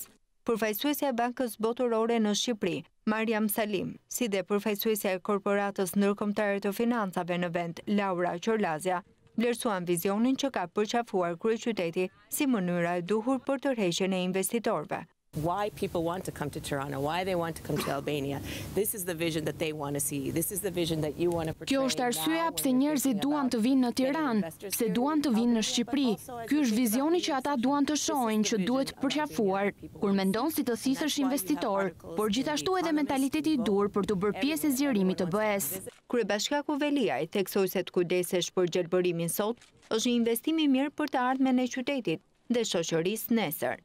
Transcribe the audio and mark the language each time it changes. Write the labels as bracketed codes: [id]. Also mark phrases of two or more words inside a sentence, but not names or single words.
[sq] Përfaqësuesja e Bankës Botërore në Shqipëri, Mariam Salim, si dhe përfaqësuesja e Korporatës Ndërkombëtare të Financave në vend, Laura Qorlazja, vlerësuan vizionin që ka përqafuar kryeqyteti si mënyra e duhur për tërheqjen e investitorëve. [en] why people want to come to Tirana, why they want to come to Albania. This is the vision that they want to see. This is the vision that you want to portray. [sq] Kjo është arsyeja pse njerëzit duan të vinë në Tiranë, pse duan të vinë në Shqipëri. Ky është vizioni që ata duan të shohin që duhet përqafuar kur mendon si të thithësh investitor, por gjithashtu edhe mentaliteti I dur për të bërë pjesë e zgjerimit të BE-s. Kryebashkiaku Veliaj theksoi se të kujdesesh për gjelbërimin sot është një investim I mirë për të ardhmen e qytetit dhe shoqërisë nesër.